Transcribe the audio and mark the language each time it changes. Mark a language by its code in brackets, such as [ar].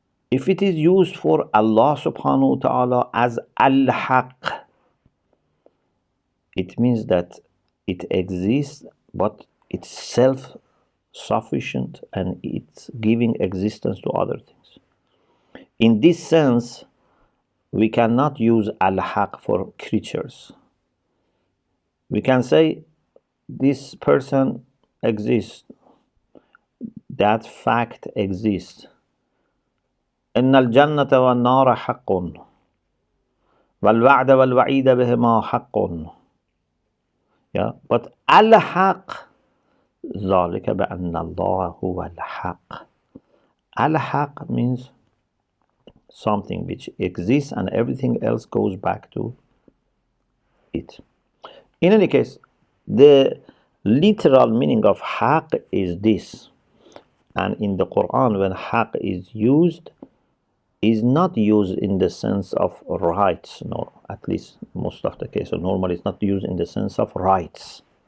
[en] If it is used for Allah subhanahu wa ta'ala as al-haq, it means that it exists, but it's self-sufficient and it's giving existence to other things. In this sense, we cannot use al-haq for creatures. We can say this person exists, that fact exists. [ar] إن الجنة والنار حق والوعد والوعيد بهما حق. [en] Yeah, but [ar] al-haq ذلك بأن الله هو الحق. [en] Al-haq means something which exists and everything else goes back to it. In any case, the literal meaning of haq is this. And in the Quran, when haq is used, is not used in the sense of rights, no, at least most of the case. So normally it's not used in the sense of rights.